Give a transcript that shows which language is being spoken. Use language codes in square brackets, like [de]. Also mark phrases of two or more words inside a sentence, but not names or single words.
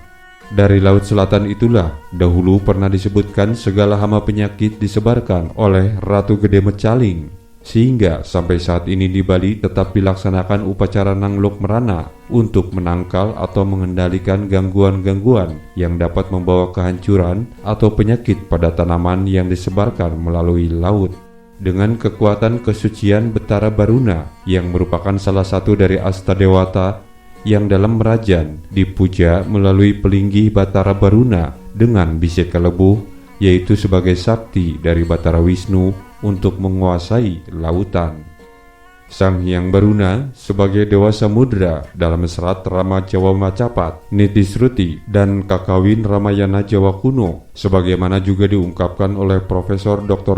[id] Dari Laut Selatan itulah dahulu pernah disebutkan segala hama penyakit disebarkan oleh Ratu Gede Mecaling, sehingga sampai saat ini di Bali tetap dilaksanakan upacara Nanglok Merana untuk menangkal atau mengendalikan gangguan-gangguan yang dapat membawa kehancuran atau penyakit pada tanaman yang disebarkan melalui laut. Dengan kekuatan kesucian Betara Baruna yang merupakan salah satu dari Astadewata yang dalam merajan dipuja melalui pelinggih Batara Baruna dengan bisik kelebuh, yaitu sebagai sakti dari Batara Wisnu untuk menguasai lautan. Sang Hyang Baruna sebagai Dewa Samudra dalam serat Rama Jawa Macapat, Nitisruti, dan Kakawin Ramayana Jawa Kuno, sebagaimana juga diungkapkan oleh Profesor Dr.